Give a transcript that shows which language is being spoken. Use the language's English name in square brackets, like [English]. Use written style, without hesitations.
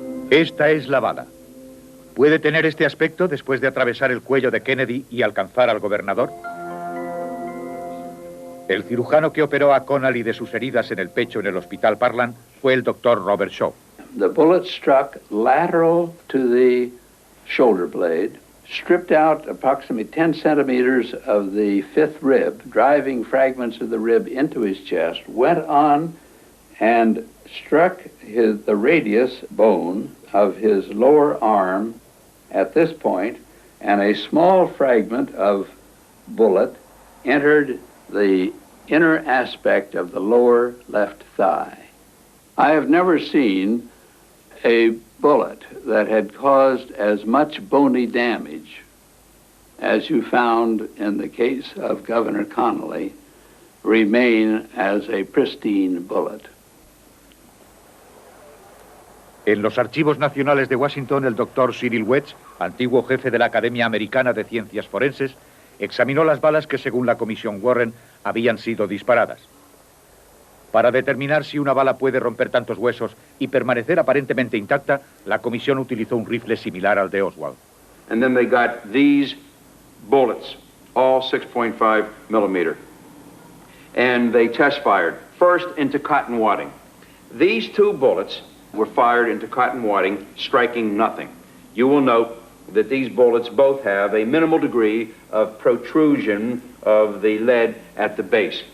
[Spanish] Esta es la bala. ¿Puede tener este aspecto después de atravesar el cuello de Kennedy y alcanzar al gobernador? El cirujano que operó a Connally de sus heridas en el pecho en el Hospital Parkland fue el doctor Robert Shaw. [English] The bullet struck lateral to the shoulder blade, stripped out approximately 10 centimeters of the fifth rib, driving fragments of the rib into his chest, went on and struck the radius bone of his lower arm at this point, and a small fragment of bullet entered the inner aspect of the lower left thigh. I have never seen a bullet that had caused as much bony damage as you found in the case of Governor Connally remain as a pristine bullet. [Spanish] En los archivos nacionales de Washington, el doctor Cyril Wedge, antiguo jefe de la Academia Americana de Ciencias Forenses, examinó las balas que, según la Comisión Warren, habían sido disparadas. Para determinar si una bala puede romper tantos huesos y permanecer aparentemente intacta, la comisión utilizó un rifle similar al de Oswald. [English] And then they got these bullets, all 6.5 millimeter. And they test fired, first into cotton wadding. These 2 bullets were fired into cotton wadding, striking nothing. You will note that these bullets both have a minimal degree of protrusion of the lead at the base.